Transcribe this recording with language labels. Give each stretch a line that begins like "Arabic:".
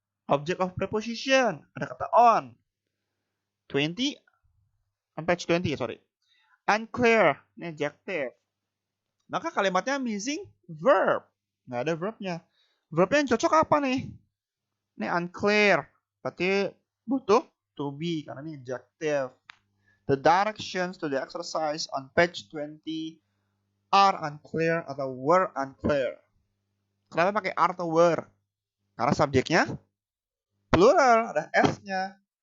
English: Object of preposition,
Indonesian: ada kata
English: on. 20, on page 20, sorry.
Indonesian: Unclear, ini adjective. Maka kalimatnya missing verb. Nggak ada verbnya. Verbnya yang cocok apa nih? Ini unclear. Berarti butuh to be, karena ini adjective.
English: The directions to the exercise on page 20 are unclear atau were unclear.
Indonesian: Kenapa pakai are atau were? Karena subjeknya plural, ada S-nya.